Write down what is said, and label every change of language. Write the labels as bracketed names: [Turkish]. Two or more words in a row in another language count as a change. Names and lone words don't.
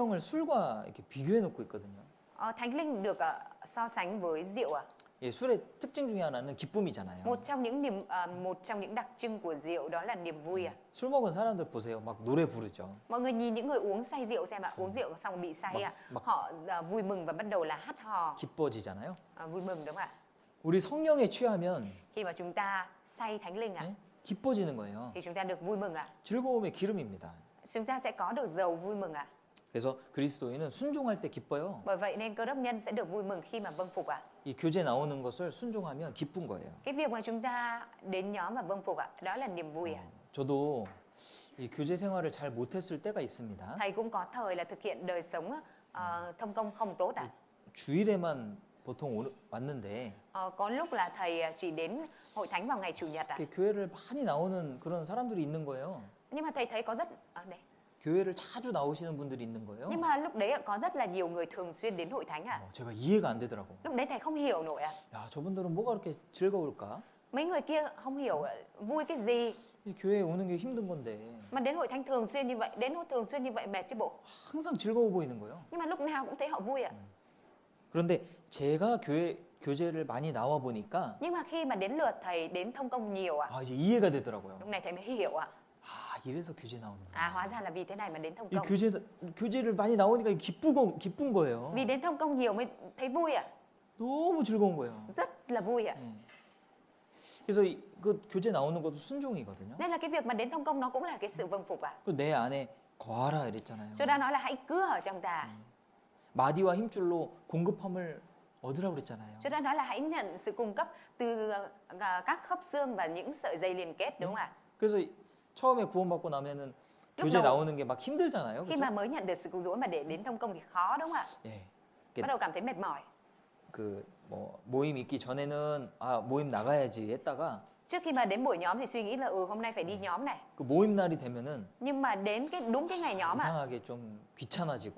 [Korean] 성령을 술과 이렇게 비교해 놓고 있거든요. [Vietnamese] Thánh linh được so sánh với rượu à. [Korean] 예, 술의 특징 중에 하나는 기쁨이잖아요. [Vietnamese] Một trong những đặc trưng của rượu đó là niềm vui à. [Korean] 술 먹은 사람들 보세요. 막 노래 부르죠. [Vietnamese] Mọi người nhìn những người uống say rượu xem ạ, uống rượu xong bị say ạ, họ vui mừng và bắt đầu là hát hò, [Korean] 기뻐지잖아요. [Vietnamese] vui mừng đúng không ạ? [Korean] 우리 성령에 취하면 [Vietnamese] Khi mà chúng ta say thánh linh ạ, [Korean] 예? 기뻐지는 거예요. [Vietnamese] thì chúng ta được vui mừng ạ, [Korean] 즐거움의 기름입니다. [Vietnamese] chúng ta sẽ có được dầu vui mừng ạ. [Korean] 그래서 그리스도인은 순종할 때 기뻐요. [Vietnamese] Bởi vậy nên cơ đốc nhân sẽ được vui mừng khi mà vâng phục ạ. [Korean] 이 교제 나오는 것을 순종하면 기쁜 거예요. [Vietnamese] Cái việc mà chúng ta đến nhóm và vâng phục ạ, đó là niềm vui ạ. [Korean] 저도 이 교제 생활을 잘 못했을 때가 있습니다. [Vietnamese] Thầy cũng có thời là thực hiện đời sống thông công không tốt ạ. [Korean] 주일에만 보통 왔는데 [Vietnamese] Có lúc là thầy chỉ đến hội thánh vào ngày chủ nhật ạ. [Korean] 이렇게 교회를 많이 나오는 그런 사람들이 있는 거예요. [Vietnamese] Nhưng mà thầy thấy có rất đấy. [Korean] 교회를 자주 나오시는 분들이 있는 거예요. [Vietnamese] Nhưng mà lúc đấy có rất là nhiều người thường xuyên đến hội thánh ạ. [Korean] 제가 이해가 안 되더라고. [Vietnamese] Lúc đấy thầy không hiểu nổi ạ. [Korean] 야, 저분들은 뭐가 그렇게 즐거울까? [Vietnamese] Mấy người kia không hiểu vui cái gì [Korean] 이 교회에 오는 게 힘든 건데 [Vietnamese] mà đến hội thánh thường xuyên như vậy, đến hội thường xuyên như vậy mệt chứ bộ. [Korean] 항상 즐거워 보이는 거예요. [Vietnamese] Nhưng mà lúc nào cũng thấy họ vui ạ. [Korean] 그런데 제가 교제를 많이 나와 보니까 [Vietnamese] Nhưng mà khi mà đến lượt thầy đến thông công nhiều ạ, [Korean] 아, 이제 이해가 되더라고요. [Vietnamese] lúc này thầy mới hiểu ạ. [Korean] 아, 이래서 교제 나오는구나. [Vietnamese] À hóa ra là vì thế này mà đến thông [Korean] 이 [Vietnamese] công. [Korean] 교제를 많이 나오니까 기쁜 거예요. [Vietnamese] Vì đến thông công nhiều mới thấy vui ạ. [Korean] 너무 즐거운 거예요. [Vietnamese] Rất là vui ạ. [Korean] 예. 그래서 그 교제 나오는 것도 순종이거든요. [Vietnamese] Nên là cái việc mà đến thông công nó cũng là cái sự vâng phục ạ. [Korean] 내 안에 거하라 이랬잖아요. [Vietnamese] Chúa đã nói là hãy cứ ở trong ta. [Korean] 마디와 힘줄로 공급함을 얻으라고 그랬잖아요. [Vietnamese] Chúa đã nói là hãy nhận sự cung cấp từ các khớp xương và những sợi dây liên kết, đúng không ạ? [Korean] 그래서 처음에 구원받고 나면은 교제 [Vietnamese] đầu- [Korean] 나오는 게 막 힘들잖아요. [Vietnamese] Khi [Korean] 그렇죠? [Vietnamese] mà mới nhận được sự cứu rỗi mà để đến thông công thì khó, đúng không ạ? [Korean] 예. [Vietnamese] Bắt đầu cảm thấy mệt mỏi. [Korean] 그 뭐 모임 있기 전에는 아, 모임 나가야지 했다가 [Vietnamese] Trước khi mà đến buổi nhóm thì suy nghĩ là hôm nay phải đi nhóm này. [Korean] 그 모임 날이 되면은 [Vietnamese] Nhưng mà đến đúng cái ngày nhóm ạ, [Korean] 이상하게 좀 귀찮아지고